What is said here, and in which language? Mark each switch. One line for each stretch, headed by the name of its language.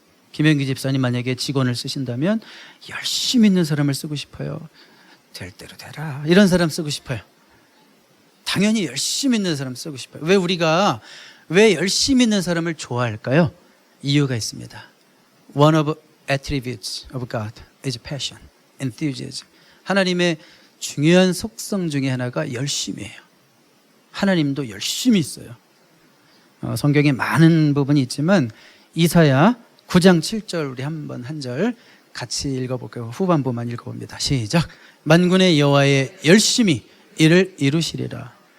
Korean: 김영기 집사님 만약에 직원을 쓰신다면 열심히 있는 사람을 쓰고 싶어요. 될 대로 되라, 이런 사람 쓰고 싶어요. 당연히 열심히 있는 사람 쓰고 싶어요. 왜 우리가 왜 열심히 있는 사람을 좋아할까요? 이유가 있습니다.
English: One of attributes of God is passion, enthusiasm.
Korean: 하나님의 중요한 속성 중에 하나가 열심이에요. 하나님도 열심히 있어요. 성경에 많은 부분이 있지만 이사야 9장 7절 우리 한번 한 절 같이 읽어볼까요? 후반부만 읽어봅니다. 시작. 만군의 여호와의 열심히 이를 이루시리라.